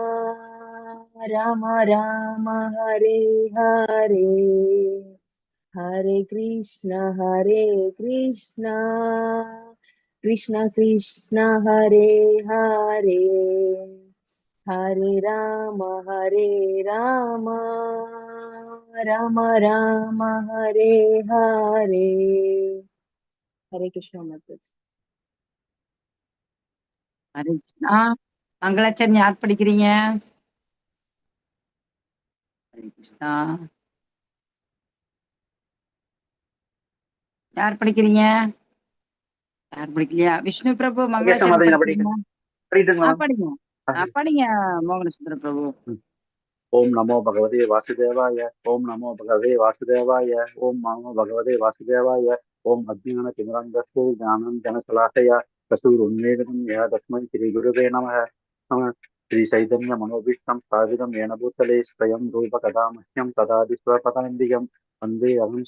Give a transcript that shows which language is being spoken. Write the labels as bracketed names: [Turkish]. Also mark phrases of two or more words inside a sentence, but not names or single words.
[Sanskrit] राम हरे हरे, हरे कृष्ण कृष्ण कृष्ण हरे हरे, हरे राम राम राम हरे हरे, हरे कृष्ण माता। [Tamil] ஹரே கிருஷ்ணா. மங்களாச்சரணம் யார் படிக்கிறீங்க? ஹரே கிருஷ்ணா. யார் படிக்கிறீங்க? யார் படிக்கலையா? விஷ்ணு பிரபு மங்களாச்சரணம் படிக்கிறீங்களா? படிங்க. படிங்க மோகன சுந்தர பிரபு. [Sanskrit] ओम नमो भगवते वासुदेवाय। ओम नमो भगवते वासुदेवाय। ओम नमो भगवते वासुदेवाय। ओम अज्ञानतिमिरन्धस्य ज्ञानाञ्जनशलाकया चक्षुरुन्मीलितं येन तस्मै श्रीगुरुवे नमः। नमः श्रीचैतन्यमनोभीष्टं स्थापितं येन भूतले स्वयं रूपकदा मह्यं तदादि स्वपदान्तिकं वन्दे अहं